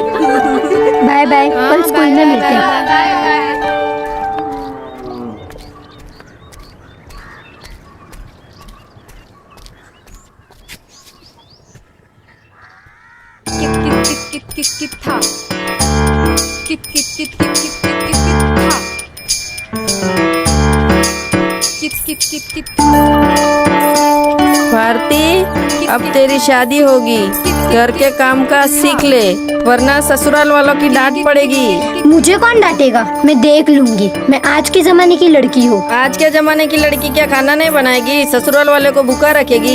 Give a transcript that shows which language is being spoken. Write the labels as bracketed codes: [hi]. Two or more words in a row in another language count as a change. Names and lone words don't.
[hi] बाय बाय, कल स्कूल में मिलते हैं। कित था, कित कित कित कित कित कित कित था, कित कित कित कित। भारती, अब तेरी शादी होगी, घर के काम का सीख ले, वरना ससुराल वालों की डांट पड़ेगी। मुझे कौन डांटेगा, मैं देख लूंगी। मैं आज के जमाने की लड़की हूँ। आज के जमाने की लड़की क्या खाना नहीं बनाएगी, ससुराल वाले को भूखा रखेगी।